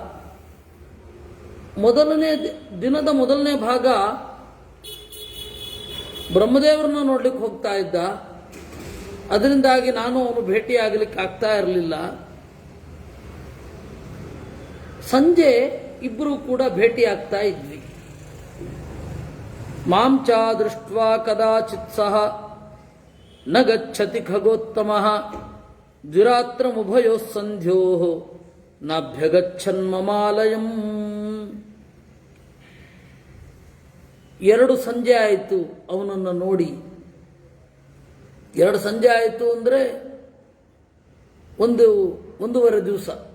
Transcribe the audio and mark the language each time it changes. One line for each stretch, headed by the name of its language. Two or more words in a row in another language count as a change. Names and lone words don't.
Kannada: ದಿನದ ಮೊದಲನೇ ಭಾಗ ಬ್ರಹ್ಮದೇವರನ್ನ ನೋಡ್ಲಿಕ್ಕೆ ಹೋಗ್ತಾ ಇದ್ದ. ಅದರಿಂದಾಗಿ ನಾನು ಅವನು ಭೇಟಿಯಾಗಲಿಕ್ಕೆ ಆಗ್ತಾ ಇರಲಿಲ್ಲ. ಸಂಜೆ ಇಬ್ಬರು ಕೂಡ ಭೇಟಿಯಾಗ್ತಾ ಇದ್ವಿ.
Sanskrit: ಮಾಂ ಚ ದೃಷ್ಟ್ವಾ ಕದಾಚಿತ್ ಸಹ ನ ಗಚ್ಚತಿ ಖಗೋತ್ತಮಃ ದ್ವಿರಾತ್ರಮುಭಯೋಃ ಸಂಧ್ಯೋಃ ನಾಭ್ಯಗಚ್ಚನ್ಮಮಾಲಯಂ.
Kannada: 2 ಸಂಜೆ ಆಯಿತು ಅವನನ್ನು ನೋಡಿ. 2 ಸಂಜೆ ಆಯಿತು ಅಂದರೆ ಒಂದೂವರೆ ದಿವಸ.